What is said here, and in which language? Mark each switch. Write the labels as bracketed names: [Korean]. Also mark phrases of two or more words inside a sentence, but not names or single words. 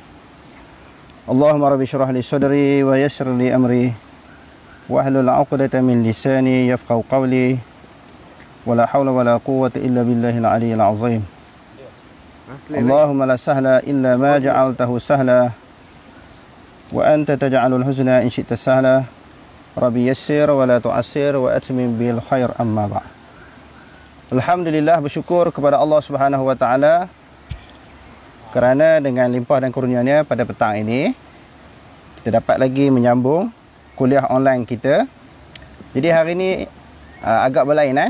[Arabic] اللهم رب اشرح لي صدري ويسر لي أمري واحلل عقدة من لساني يفقهوا قولي ولا حول ولا قوة إلا بالله العلي العظيم. اللهم لا سهل إلا ما جعلته سهلا وأنت تجعل الحزن إن شئت سهلا. رب يسر ولا تعسر وتمم بالخير أما بعد. [Malay] Alhamdulillah, bersyukur kepada Allah [Arabic] سبحانه وتعالى [Malay] kerana dengan limpah dan kurnia-Nya pada petang ini kita dapat lagi menyambung kuliah online kita. Jadi hari ini agak berlainan.